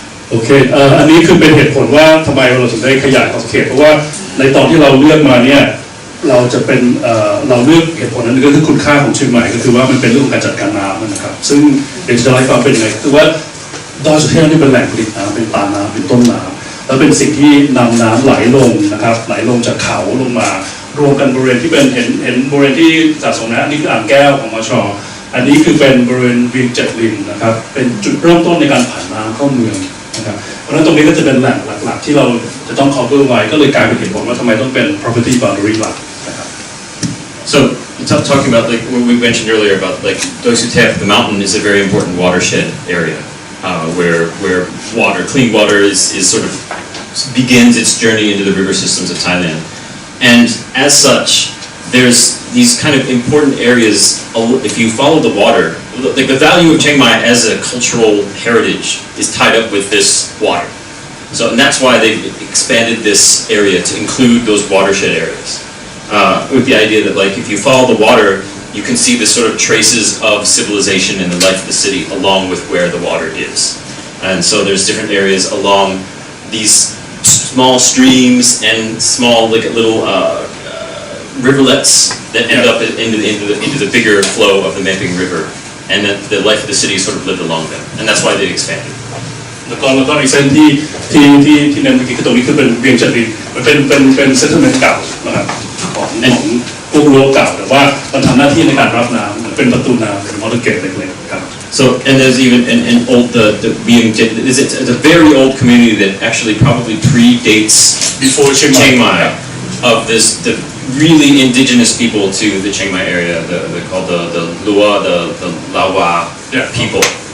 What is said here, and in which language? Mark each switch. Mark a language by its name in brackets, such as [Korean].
[Thai] โอเคอันนี้คือเป็นเหตุผลว่าทำไมเราถึงได้ขยายขอบเขตเพราะว่าในตอนที่เราเลือกมาเนี่ยเราจะเป็นเราเลือกเหตุผลนั้นก็คือคุณค่าของเชียงใหม่ก็คือว่ามันเป็นเรื่องของการจัดการน้ำนะครับซึ่งเดี๋ยวจะเล่าให้ฟังเป็นยังไงคือว่าดอยสุเทพนี่เป็นแหล่งผลิตน้ำเป็นตาน้ำเป็นต้นน้ำแล้วเป็นสิ่งที่นำน้ำไหลลงนะครับไหลลงจากเขาลงมารวมกันบริเวณที่เป็นเห็นบริเวณที่สะสมนะอันนี้คืออ่างแก้วของมช. อันนี้คือเป็นบริเวณเวียงเจ็ดริมนะครับเป็นจุดเริ่มต้นในการผ่านน้ำเข้าเมืองนะครับเพราะฉะนั้นตรงนี้ก็จะเป็นแหล่งหลักๆที่เราจะต้อง cover ไว้ก็เลยกลายเป็นเหตุผลว่าทำไมต้องเป็น property boundary หลักนะครับ [English] So talking about like what we mentioned earlier about like Doi Suthep, the mountain is a very important watershed area where water, clean water is sort of begins its journey into the river systems of Thailand. And as such, there's these kind of important areas, if you follow the water, like the value of Chiang Mai as a cultural heritage is tied up with this water. So, and that's why they've expanded this area to include those watershed areas. With the idea that like if you follow the water, you can see the sort of traces of civilization and the life of the city along with where the water is. And so there's different areas along these small streams and small like little riverlets that end up into the bigger flow of the Meping River, and that the life of the city sort of lived along them, and that's why they've expanded. [Thai] แล้วก็อีกเส้นที่เน้นเมื่อกี้คือตรงนี้คือเป็นเวียงจันทร์มันเป็นเซตเตอร์เมนต์เก่านะครับของพวกรั้วเก่าแต่ว่ามันทำหน้าที่ในการรับน้ำเป็นประตูน้ำเป็นมอเตอร์เกตเล็กๆครับ [English] So So, and there's even an old, it's a very old community that actually probably predates before Chiang Mai, of the really indigenous people to the Chiang Mai area. They're called the Lua, the Lawa people.